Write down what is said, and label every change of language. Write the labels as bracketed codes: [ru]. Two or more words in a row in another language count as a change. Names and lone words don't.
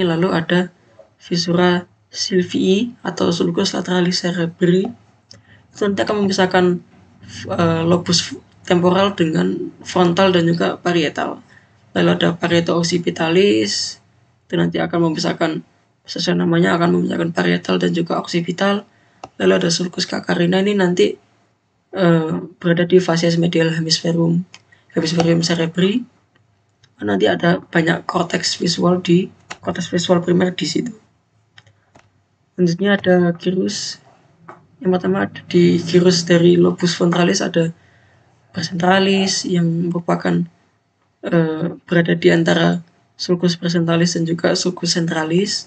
[id] Lalu ada [la] visura sylvii [id] atau [la] sulcus lateralis cerebri, [id] itu nanti akan memisahkan [la] lobus temporal [id] dengan frontal dan juga parietal. Lalu ada [la] parieto occipitalis, [id] itu nanti akan memisahkan, sesuai namanya akan memisahkan parietal dan juga occipital. Lalu ada [la] sulcus cacarina, [id] ini nanti berada di [la] facies medial hemispherium cerebri. [id] Nanti ada banyak cortex visual primer di situ. Selanjutnya ada gyrus. Yang pertama ada di gyrus dari [la] lobus ventralis [id] ada presentalis yang merupakan berada di antara [la] sulcus presentalis [id] dan juga [la] sulcus centralis.